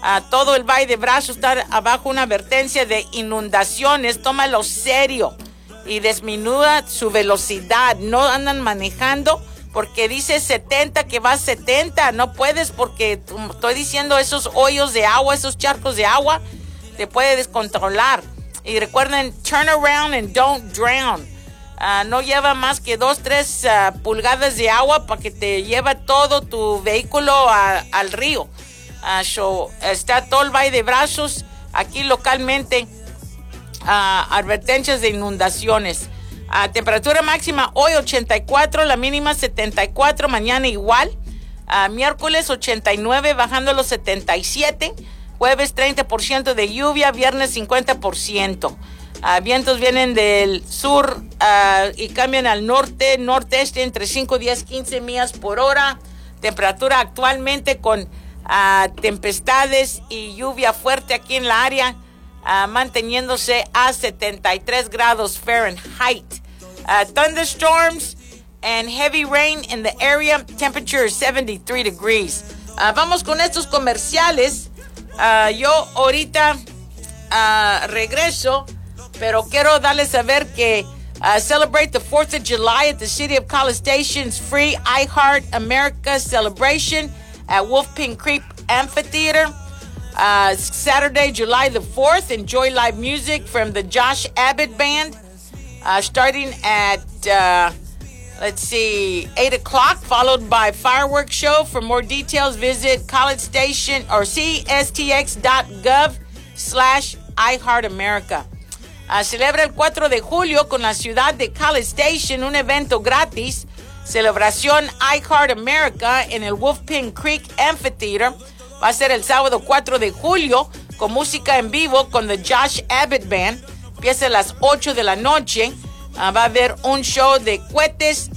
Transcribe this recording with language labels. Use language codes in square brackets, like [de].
[es] Todo el Valle de Brazos está abajo, una advertencia de inundaciones, tómalo serio. Y disminuya su velocidad, no andan manejando porque dice 70 que va 70, no puedes, porque estoy diciendo, esos hoyos de agua, esos charcos de agua, te puede descontrolar. Y recuerden, [en] turn around and don't drown. [es] No lleva más que 2-3 pulgadas de agua para que te lleva todo tu vehículo al río. Está todo el Valle de Brazos aquí localmente. Advertencias de inundaciones. Temperatura máxima hoy 84, la mínima 74, mañana igual. Miércoles 89, bajando a los 77. Jueves 30% de lluvia, viernes 50%. Vientos vienen del sur y cambian al norte, norteste, entre 5, 10, 15 millas por hora. Temperatura actualmente con tempestades y lluvia fuerte aquí en la área. Manteniéndose a 73 grados Fahrenheit. [en] Thunderstorms and heavy rain in the area. Temperature 73 degrees. [es] Vamos con estos comerciales. Yo ahorita regreso, pero quiero darles a ver que [en] celebrate the 4th of July at the City of College Station's free iHeart America celebration at Wolfpin Creek Amphitheater. Saturday, July the 4th, enjoy live music from the Josh Abbott Band, starting at, 8 o'clock, followed by fireworks show. For more details, visit College Station or cstx.gov/iHeartAmerica. [es] Celebra el 4 de julio con la ciudad de College Station, un evento gratis, celebración iHeartAmerica en el Wolfpin Creek Amphitheater. Va a ser el sábado 4 de julio con música en vivo con The Josh Abbott Band. Empieza a las 8 de la noche. Va a haber un show de cohetes.